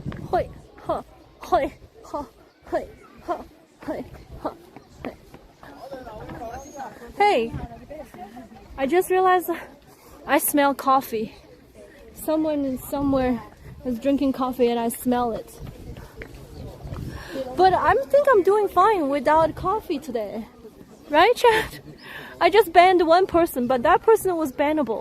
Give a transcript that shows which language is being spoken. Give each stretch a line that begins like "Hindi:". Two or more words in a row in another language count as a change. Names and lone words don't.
English: Hoi, ha, hoi, ha, hoi, ha, hoi, ha, hoi. Hey, I just realized I smell coffee. Someone somewhere is drinking coffee and I smell it. But I think I'm doing fine without coffee today. Right, Chad? I just banned one person, but that person was bannable.